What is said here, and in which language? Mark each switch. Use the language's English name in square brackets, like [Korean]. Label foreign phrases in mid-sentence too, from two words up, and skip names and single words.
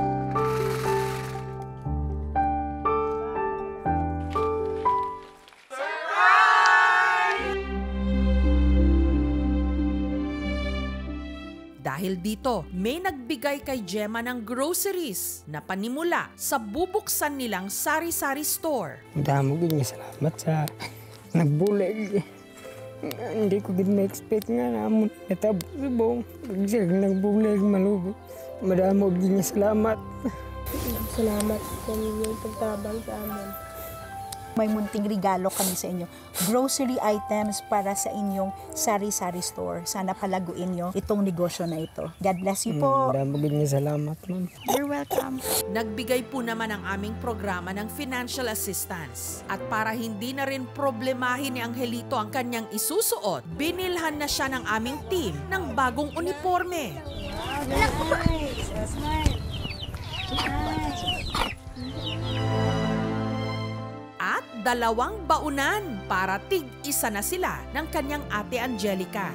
[Filipino] Dahil dito, may nagbigay kay Gemma ng groceries na panimula sa bubuksan nilang sari-sari store. [Hiligaynon] Damo gid nga salamat sa nagbulig. Hindi ko gid na-expect nga namon natabo sa buong. Pag nagbulig malugo. Madamo gid nga salamat. Salamat sa inyong pagtabang sa amin. [Filipino] May munting regalo kami sa inyo. [English] Grocery items [Filipino] para sa inyong sari-sari store. Sana palaguin nyo itong negosyo na ito. [English] God bless you po. [Hiligaynon] Madamo gid nga salamat, ma'am. [English] You're welcome. [Filipino] Nagbigay po naman ang aming programa ng [English] financial assistance. [Filipino] At para hindi na rin problemahin ni Angelito ang kanyang isusuot, binilhan na siya ng aming team ng bagong uniforme. At 2 baunan para tig-isa na sila ng kanyang ate Angelica.